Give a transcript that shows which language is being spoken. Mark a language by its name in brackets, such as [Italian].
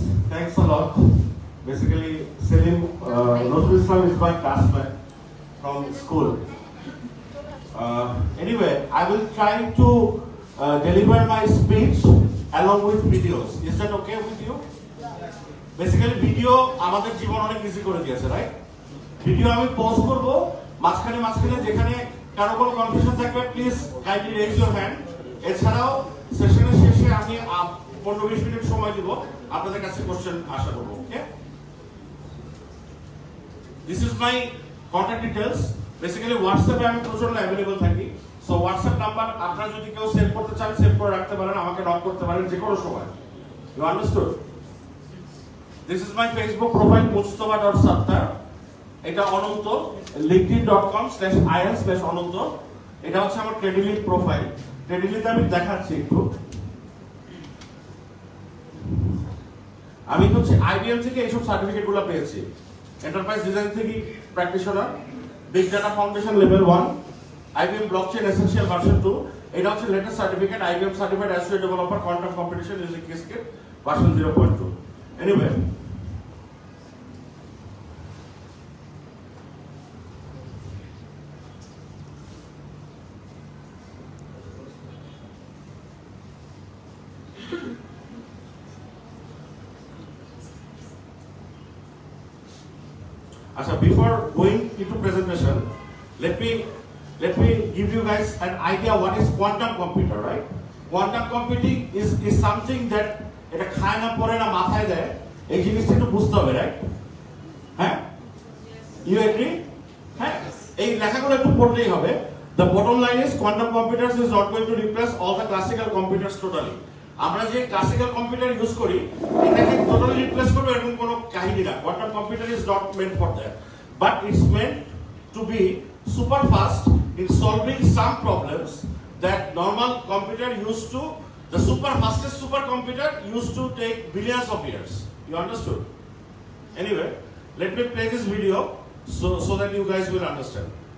[English] Thanks a lot. Basically, Nazrul is my classmate from school. Anyway, I will try to deliver my speech along with videos. Is that okay with you? [Bangla] Basically, video আমাদের জীবন অনেক easy করে দিয়েছে, right? Video আমি post করব, মাঝখানে যেখানে কারো কোনো কনফিউশন থাকবে [English] Please kindly raise your hand. [Bangla] এছাড়াও সেশনের শেষে আমি 15-20 মিনিট সময় দিব আপনাদের কাছে কোশ্চেন আশা করব, ওকে? [English] This is my contact details. [Bangla] Basically WhatsApp এ আমি প্রচন্ড अवेलेबल থাকি। সো WhatsApp নাম্বার আপনারা যদি কেউ সেভ করতে চান সেভ করে রাখতে পারেন, আমাকে নক করতে পারেন যে কোনো সময়। [English] You understood? This is my Facebook profile mujtaba.sattar. [Bangla] এটা অনন্ত [English] linkedin.com/in/অনন্ত। [Bangla] এটা হচ্ছে আমার ক্রেডিলি প্রোফাইল। ক্রেডিলিতে আমি দেখাচ্ছি একটু। আমি হচ্ছে IBM থেকে এইসব সার্টিফিকেটগুলো পেয়েছি। এন্টারপ্রাইজ ডিজাইন থেকে practitioner, big data foundation level 1, IBM blockchain essential version 2। এটা হচ্ছে latest certificate, IBM certified associate developer quantum competition using কিসকেট version 0.2। [English] Anyway, before going into presentation, let me give you guys an idea what is quantum computer, right? Quantum computing is something that [Bangla] এটা খায় না পড়ে না মাথায় দেয়, এই জিনিসটা একটু বুঝতে হবে, রাইট? হ্যাঁ, [English] you agree? [Bangla] হ্যাঁ, এই লেখাগুলো একটু পড়লেই হবে। [English] The bottom line is quantum computers is not going to replace all the classical computers totally. [Bangla] আমরা যে ক্লাসিক্যাল কম্পিউটার ইউজ করি এটাকে টোটালি রিপ্লেস করবে এরকম কোনো কাহিনী না। [English] Quantum computer is not meant for that, but it's meant to be super fast in solving some problems that normal computer use to, the super fastest supercomputer used to take billions of years. You understood? Anyway, let me play this video so that you guys will understand.